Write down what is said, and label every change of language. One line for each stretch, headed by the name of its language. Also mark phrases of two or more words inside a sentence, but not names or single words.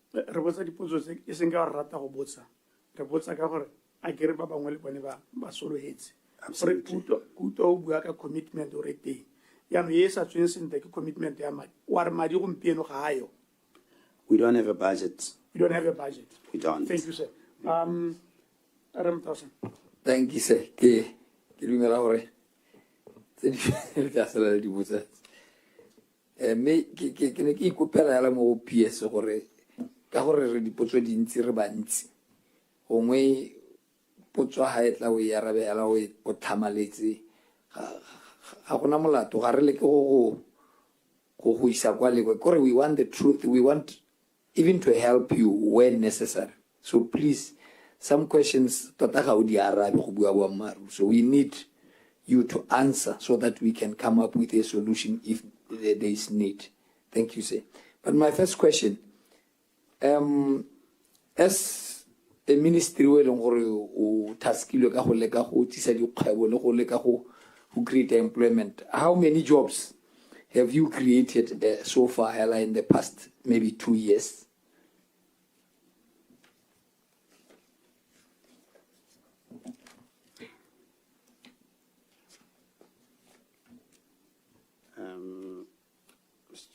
English: We don't have a budget. We don't have a budget. We don't. Thank you, sir. Thank you, sir.
Tswana: Me ke ne ke ikopela yala mo PS gore ka gore re dipotso dintsi re bantsi gongwe potso ha etla o ya rabe yala o tlhamaletse ga gona molato ga re le ke go isa kwa le gore
English: we want the truth, we want even to help you when necessary. So please, some questions
Tswana: tota ga o di arabe go bua boammaaruri,
English: so we need you to answer so that we can come up with a solution if there is need. Thank you, sir. But my first question, as a ministry
Tswana: o eleng gore o taskilwe ka go leka go tisa dikgwebo le go leka go
English: create employment, how many jobs have you created so far in the past maybe 2 years? Mr.